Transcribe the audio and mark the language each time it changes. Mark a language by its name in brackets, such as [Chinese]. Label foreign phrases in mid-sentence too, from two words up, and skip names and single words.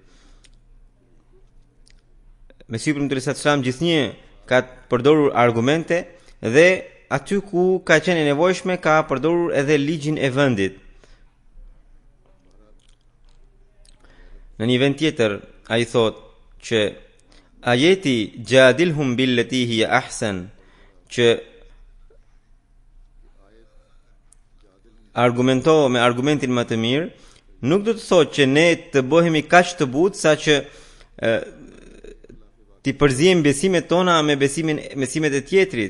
[Albanian] Mesiu [Arabic] صلى الله عليه وسلم [Albanian] gjithnjë ka përdorur argumente dhe aty ku ka qenë e nevojshme ka përdorur edhe ligjin e vendit. Në një vend tjetër ai thot që ajeti [Arabic] جادلهم بالتي هي أحسن, [Albanian] që argumento me argumentin më të mirë, nuk do të thotë që ne të bëhemi kaq të butë sa që ti përzijem besimet tona me besimet e tjetrit.